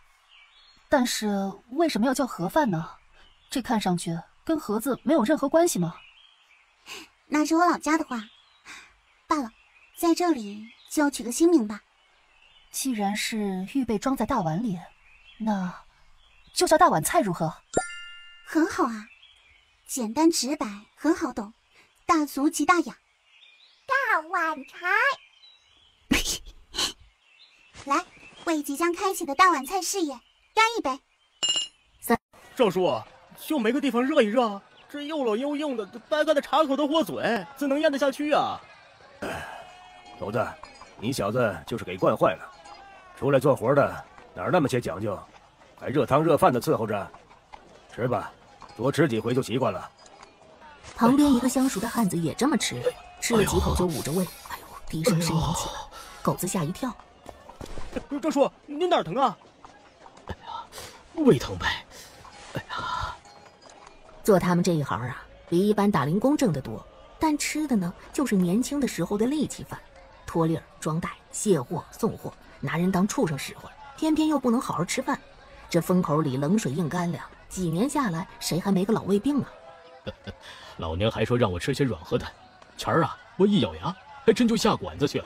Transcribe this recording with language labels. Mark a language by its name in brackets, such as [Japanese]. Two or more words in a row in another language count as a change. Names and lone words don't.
[Chinese] 但是為什麼要叫盒飯呢？這看上去跟盒子沒有任何關係嗎？那是我老家的話。罷了，在這裡就取個新名吧。既然是預備裝在大碗裡，那就叫大碗菜如何？很好啊，簡單直白，很好懂，大俗即大雅。大碗菜。來，為即將開啟的大碗菜事業乾一杯。趙叔，就沒個地方熱一熱，這又冷又硬的，掰開的茶口都禍嘴，怎能咽得下去啊？頭子，你小子就是給慣壞了，出來做活的哪那麼些講究，還熱湯熱飯的伺候着。吃吧，多吃幾回就習慣了。旁邊一個相熟的漢子也這麼吃，吃了幾口就捂着胃，低聲呻吟起來。狗子嚇一跳。趙叔，您哪兒疼啊？哎呀，胃疼唄。哎呀，做他們這一行啊，比一般打零工掙得多。但吃的呢，就是年輕的時候的力氣飯，拖粒兒、裝袋、卸貨、送貨，拿人當畜生使喚，偏偏又不能好好吃飯，這風口裡冷水硬乾粮，幾年下來，誰還沒個老胃病啊？老娘還說讓我吃些軟和的，前儿啊，我一咬牙，還真就下馆子去了。